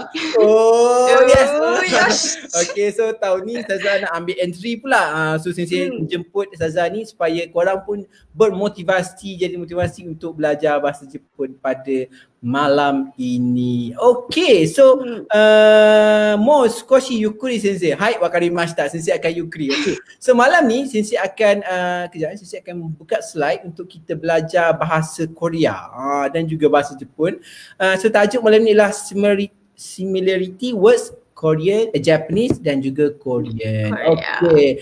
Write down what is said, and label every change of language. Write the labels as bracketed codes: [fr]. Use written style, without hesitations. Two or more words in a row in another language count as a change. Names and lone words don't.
[en] Oh yes. Okay, so [ms] tahun ni Saza nak ambil N3 pula. So Sensei jemput Saza ni supaya korang pun bermotivasi, jadi motivasi untuk belajar bahasa Jepun pada malam ini. [en] Okay, so [ja] もう少しゆっくり Sensei. はい、わかりました. [ms] Sensei akan yukuri. [en] Okay, so [ms] malam ni Sensei akan Sensei akan buka slide untuk kita belajar bahasa Korea dan juga bahasa Jepun. So tajuk malam ni ialah [en] similarity words Korean, Japanese [ms] dan juga [en] Korean. Okay.